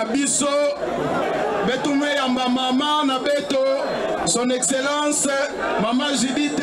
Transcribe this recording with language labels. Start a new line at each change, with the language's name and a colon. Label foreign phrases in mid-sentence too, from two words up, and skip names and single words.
Lingala: biso betume yamba mama na beto
French: son excellence
Lingala: mama Judith